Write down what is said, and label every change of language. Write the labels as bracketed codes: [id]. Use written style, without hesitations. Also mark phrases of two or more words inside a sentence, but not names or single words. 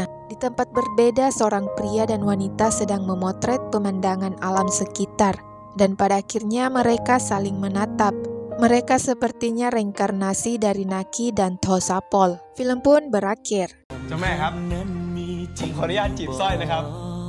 [id] Di tempat berbeda, seorang pria dan wanita sedang memotret pemandangan alam sekitar. Dan pada akhirnya mereka saling menatap. Mereka sepertinya reinkarnasi dari Naki dan Thosapol. Film pun berakhir. [th] เจ้าแม่ครับ ผมขออนุญาตจีบสร้อยนะครับ